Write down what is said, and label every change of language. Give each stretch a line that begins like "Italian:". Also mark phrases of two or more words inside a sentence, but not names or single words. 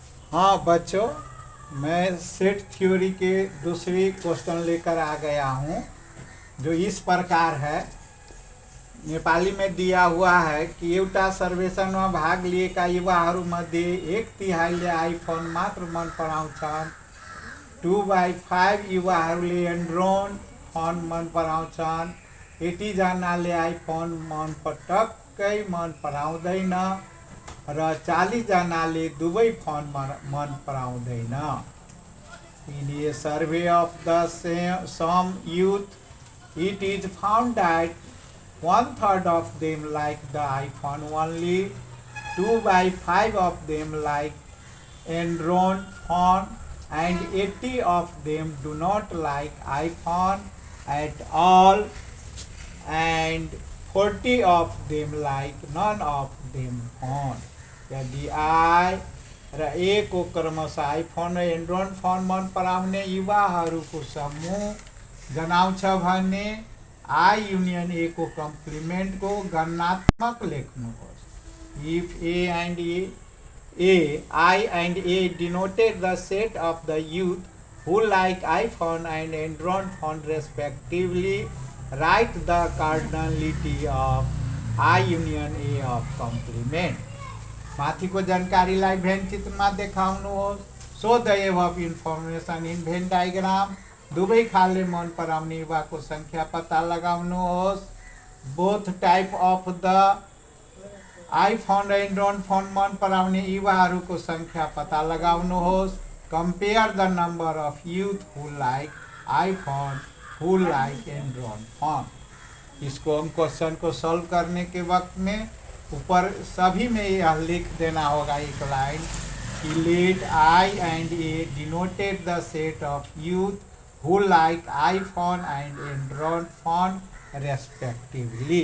Hindi: हाँ बच्चों, मैं सेट थ्योरी के दूसरी क्वेश्चन लेकर आ गया हूँ, जो इस प्रकार है। नेपाली में दिया हुआ है कि
Nepali: एउटा सर्वेक्षणमा भाग लिएका युवाहरूमध्ये 1/3ले आइफोन मात्र मन पराउँछन्, 2/5 युवाहरूले एन्ड्रोइड फोन मन पराउँछन्, 80 जनाले आइफोन पटक्कै मन पराउँदैन र 40 जनाले दुवै फोन मन पराउँदैन।
English: In a survey of the some youth, it is found that 1/3 of them like the iPhone only, 2/5 of them like Android phone, and 80 of them do not like iPhone at all, and 40 of them like none of them phone.
Nepali: यदि आई र ए को क्रमशः आइफोन र एन्ड्रोइड फोन मन पराउने युवाहरूको समूह जनाउँछ भने आई युनियन ए को कम्प्लिमेन्टको गणनात्मक लेख्नुहोस्।
English: if I and A denoted the set of the youth who like iPhone and Android phone respectively, write the cardinality of I union A of complement.
Nepali: माथिको जानकारीलाई भेन चित्रमा देखाउनुहोस्।
English: show the above information in Venn diagram.
Nepali: दुवै खालले मन पराउने युवाको संख्या पत्ता लगाउनुहोस्।
English: both type of the iPhone
Nepali: र एन्ड्रोइड फोन मन पराउने युवाहरूको संख्या पत्ता लगाउनुहोस्।
English: compare the number of youth who like iPhone, who like Android phone.
Hindi: इसको हम क्वेश्चन को सॉल्व करने के वक्त में ऊपर सभी में यह लिख देना होगा एक लाइन कि
English: let I and A denoted the set of youth who like iPhone and Android phone respectively.